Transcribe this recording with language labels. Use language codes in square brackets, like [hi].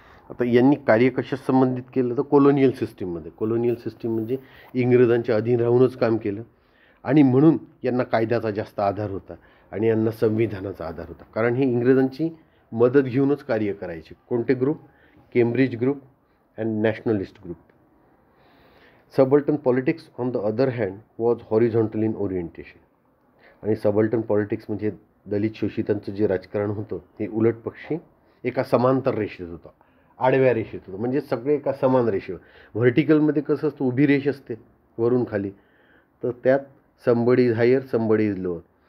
[mr] आता यांनी कार्य कशा संबंधित केलं तर कॉलोनियल सिस्टीममध्ये. कॉलोनियल सिस्टीम म्हणजे इंग्रजांच्या अधीन राहूनच काम केलं आणि म्हणून यांना कायद्याचा जास्त आधार होता आणि यांना संविधानाचा आधार होता. कारण हे इंग्रजांची मदत घेऊनच कार्य करायचे. कोणते group? [en] Cambridge group and nationalist group. Subaltern politics on the other hand was horizontal in orientation. [mr] आणि सबल्टन पॉलिटिक्स म्हणजे दलित शोषितांचं जे राजकारण होतं हे उलट पक्षी एका समांतर रेषेत होतं, आडव्या रेषेत होतं. म्हणजे सगळे एका समान रेषेवर. व्हर्टिकलमध्ये कसं असतं, उभी रेष असते वरून खाली, तर त्यात [en] Somebody is higher somebody is lower.